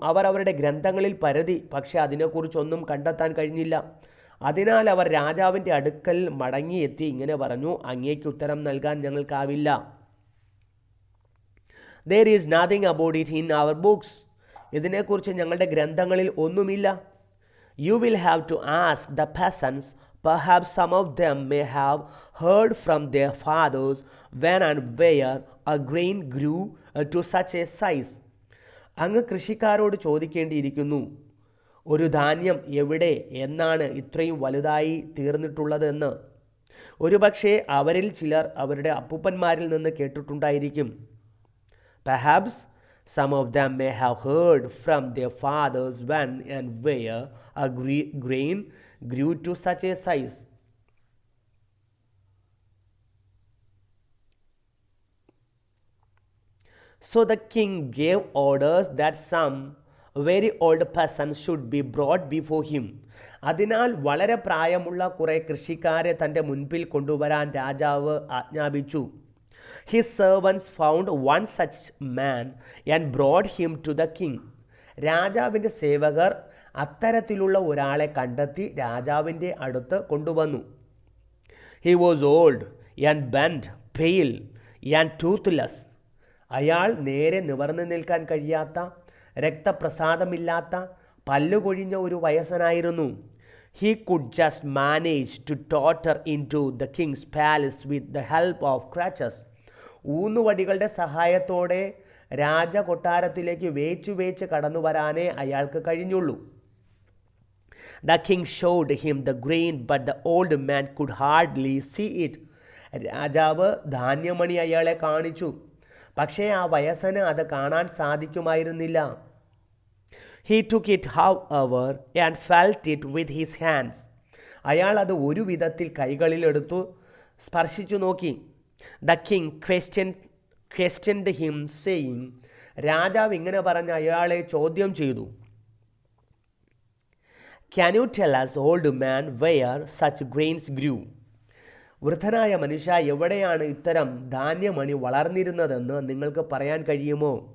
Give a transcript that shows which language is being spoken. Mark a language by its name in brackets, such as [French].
[Malayalam] അവർ അവരുടെ ഗ്രന്ഥങ്ങളിൽ പരതി, പക്ഷെ അതിനെക്കുറിച്ചൊന്നും കണ്ടെത്താൻ കഴിഞ്ഞില്ല. അതിനാൽ അവർ രാജാവിൻ്റെ അടുക്കൽ മടങ്ങിയെത്തി ഇങ്ങനെ പറഞ്ഞു, അങ്ങേക്ക് ഉത്തരം നൽകാൻ ഞങ്ങൾക്കാവില്ല. [English] There is nothing about it in our books. [Malayalam] ഇതിനെക്കുറിച്ച് ഞങ്ങളുടെ ഗ്രന്ഥങ്ങളിൽ ഒന്നുമില്ല. [English] You will have to ask the peasants. Perhaps some of them may have heard from their fathers when and where a grain grew to such a size. [Malayalam] അങ്ങ് കൃഷിക്കാരോട് ചോദിക്കേണ്ടിയിരിക്കുന്നു, ഒരു ധാന്യം എവിടെ എന്നാണ് ഇത്രയും വലുതായി തീർന്നിട്ടുള്ളതെന്ന്. ഒരുപക്ഷെ അവരിൽ ചിലർ അവരുടെ അപ്പൂപ്പന്മാരിൽ നിന്ന് കേട്ടിട്ടുണ്ടായിരിക്കും. [English] Perhaps some of them may have heard from their fathers when and where a grain grew to such a size. So the king gave orders that some very old persons should be brought before him. [Malayalam] അതിനാൽ വളരെ പ്രായമുള്ള കുറേ കൃഷിക്കാരെ തൻ്റെ മുൻപിൽ കൊണ്ടുവരാൻ രാജാവ് ആജ്ഞാപിച്ചു. [English] His servants found one such man and brought him to the king. [Malayalam] രാജാവിൻ്റെ സേവകർ അത്തരത്തിലുള്ള ഒരാളെ കണ്ടെത്തി രാജാവിൻ്റെ അടുത്ത് കൊണ്ടുവന്നു. [English] He was old and bent, pale and toothless. [Malayalam] അയാൾ നേരെ നിവർന്നു നിൽക്കാൻ കഴിയാത്ത, രക്തപ്രസാദമില്ലാത്ത, പല്ലുകൊഴിഞ്ഞ ഒരു വയസ്സനായിരുന്നു. [English] He could just manage to totter into the king's palace with the help of crutches. [Malayalam] ഊന്നുവടികളുടെ സഹായത്തോടെ രാജകൊട്ടാരത്തിലേക്ക് വേച്ച് കടന്നു വരാനേ അയാൾക്ക് കഴിഞ്ഞുള്ളൂ. [English] The king showed him the grain, but the old man could hardly see it. [Malayalam] രാജാവ് ധാന്യമണി അയാളെ കാണിച്ചു, പക്ഷേ ആ വയസ്സന് അത് കാണാൻ സാധിക്കുമായിരുന്നില്ല. [English] He took it, however, and felt it with his hands. [Malayalam] അയാൾ അത് ഒരു വിധത്തിൽ കൈകളിലെടുത്തു സ്പർശിച്ചു നോക്കി. [English] The king questioned him, saying, [Malayalam] രാജാവ് ഇങ്ങനെ പറഞ്ഞ് അയാളെ ചോദ്യം ചെയ്തു. [English] Can you tell us, old man, where such grains grew? [Malayalam] വൃദ്ധനായ മനുഷ്യ, എവിടെയാണ് ഇത്തരം ധാന്യമണി വളർന്നിരുന്നതെന്ന് നിങ്ങൾക്ക് പറയാൻ കഴിയുമോ?